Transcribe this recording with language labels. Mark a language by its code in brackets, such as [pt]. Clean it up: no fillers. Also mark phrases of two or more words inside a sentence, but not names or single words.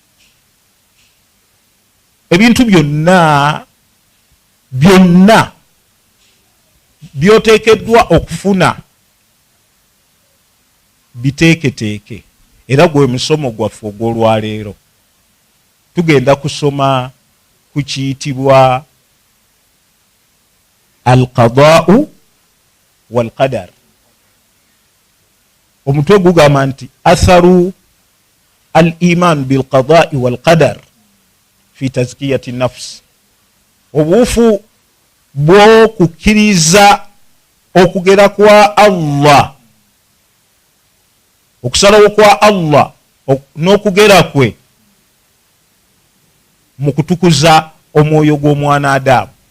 [lg] Ebintu byonna byoteekeddwa okufuna biteeketeeke, era gwe musomo gwaffe ogw'olwaleero. Tugenda kusoma ku kiyitibwa [ar] القضاء والقدر. [lg] Omutwe gugamba nti [ar] أثر الإيمان بالقضاء والقدر في تزكية النفس, [lg] obuufu bw'okukkiriza okugera kwa Allah, okusalawo kwa Allah n'okugera kwe mu kutukuza omwoyo gw'omwana Adamu.